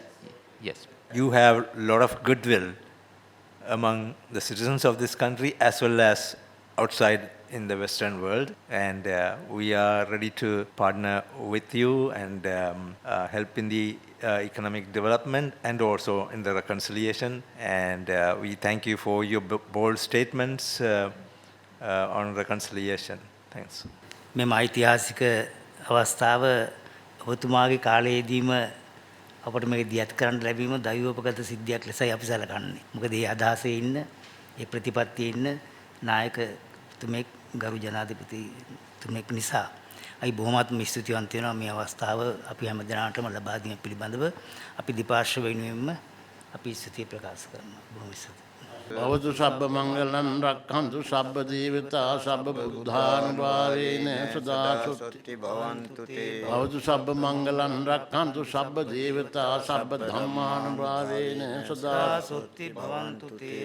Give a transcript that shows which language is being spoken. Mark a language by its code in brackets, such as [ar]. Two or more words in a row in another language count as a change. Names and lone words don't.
[en] You have a lot of goodwill among the citizens of this country as well as outside in the Western world, and we are ready to partner with you and help in the economic development and also in the reconciliation. And we thank you for your bold statements on reconciliation. Thanks. [si] මෙම ඓතිහාසික අවස්ථාව ඔබතුමාගේ කාලයේදීම අපට මේක දියත් කරන්න ලැබීම දෛවෝපගත සිද්ධියක් ලෙසයි අපි සැලකන්නේ. මොකද මේ අදහසේ ඉන්න, මේ ප්‍රතිපත්තියේ ඉන්න නායකතුමෙක් ගරු ජනාධිපතිතුමෙක් නිසා අපි බොහොමත්ම ස්තුතිවන්ත වෙනවා මේ අවස්ථාව අපි හැම දිනකටම ලබා දීම පිළිබඳව අපි දෙපාර්ශ්ව වෙනුවෙන්ම අපි ස්තුතිය ප්‍රකාශ කරනවා. බොහොම ස්තුතියි. [pi] भवतु सब्ब मंगलम रक्षन्तु सब्ब जीविता सब्ब बुद्धानुभावेन सदा सुखी भवन्तु ते भवतु सब्ब मंगलम रक्षन्तु सब्ब जीविता सब्ब धम्मानुभावेन सदा सुखी भवन्तु ते